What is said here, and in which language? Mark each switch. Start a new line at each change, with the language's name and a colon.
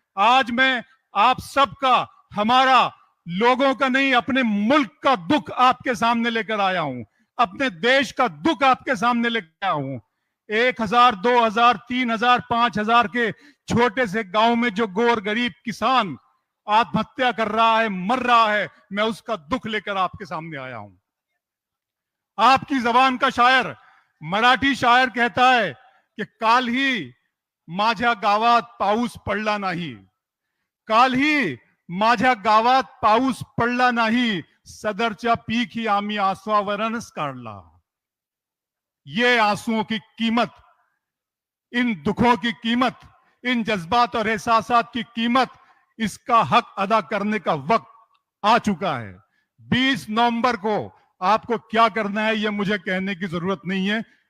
Hindi: आज मैं आप सबका, हमारा, लोगों का नहीं, अपने मुल्क का दुख आपके सामने लेकर आया हूं, अपने देश का दुख आपके सामने लेकर आया हूं। 1000, 2000, 3000, 5000 के छोटे से गांव में जो गोर गरीब किसान आत्महत्या कर रहा है, मर रहा है, मैं उसका दुख लेकर आपके सामने आया हूं। आपकी जबान का शायर, मराठी शायर कहता है कि
Marathi: काल ही माझ्या गावात पाऊस पडला नाही, काल ही माझ्या गावात पाऊस पडला नाही, सदरच्या पीक ही आम्ही आसवावरच काढला।
Hindi: ये आंसुओं की कीमत, इन दुखों की कीमत, इन जज्बात और एहसासात की कीमत, इसका हक अदा करने का वक्त आ चुका है। 20 नवंबर को आपको क्या करना है यह मुझे कहने की जरूरत नहीं है।